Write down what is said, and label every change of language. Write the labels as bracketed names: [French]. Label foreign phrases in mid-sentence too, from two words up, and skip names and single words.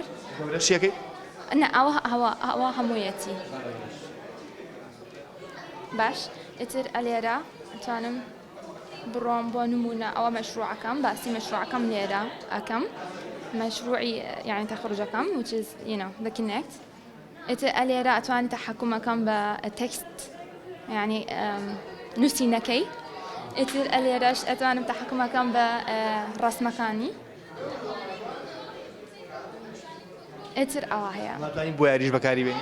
[Central Kurdish] شیەکەی نە ئەوە هەموویەتی باش ئیتر ئەلێرە ئەتوانم بڕۆم بۆ نمونە ئەوە مەشروعەکەم باسی مەشروعەکەم لێرە ئەەکەم مەشروعی یعنی تەخڕوجەکەم [English] which is the Kinect [Central Kurdish] ئیتر ئەلێرە ئەتوانی تەحەکومەکەم بە تێکست یعنی نووسینەکەی ئیتر ئەلێرەش ئەتوانم تەحەکومەکەم بە ڕەسمەکانی ئیتر ئەوە هەیە ناتوانین بۆ یاریش بەکاری بێنی